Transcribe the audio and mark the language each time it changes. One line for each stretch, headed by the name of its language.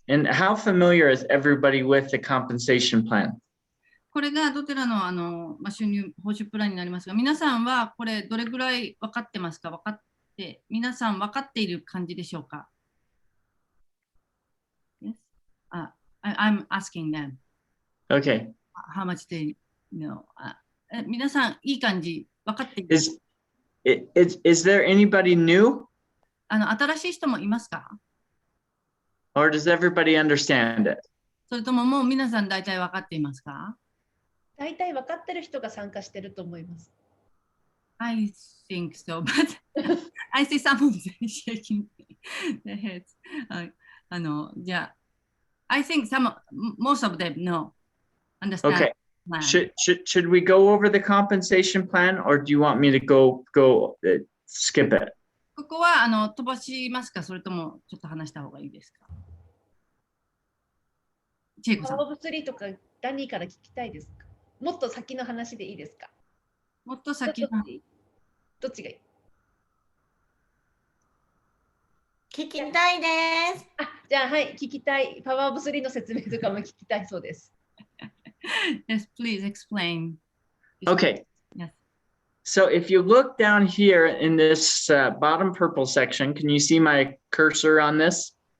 English: And how familiar is everybody with the compensation plan?
Japanese: これがドテラの収入報酬プランになりますが、皆さんはこれどれぐらい分かってますか？皆さん分かっている感じでしょうか？
English: Yes? I'm asking them. Okay. How much they know?
Japanese: 皆さんいい感じ分かっている。
English: Is there anybody new?
Japanese: 新しい人もいますか？
English: Or does everybody understand it?
Japanese: それとももう皆さん大体分かっていますか？大体分かってる人が参加してると思います。
English: I think so, but I see some of them shaking their heads.
Japanese: じゃあ、
English: I think most of them know, understand. Okay. Should we go over the compensation plan or do you want me to go skip it?
Japanese: ここは飛ばしますか？それともちょっと話した方がいいですか？チェイコさん。パワーオブ3とかダニーから聞きたいですか？もっと先の話でいいですか？もっと先のどっちがいい？聞きたいです。じゃあはい聞きたい。パワーオブ3の説明とかも聞きたいそうです。
English: Yes, please explain. Okay. Yes. So if you look down here in this bottom purple section, can you see my cursor on this?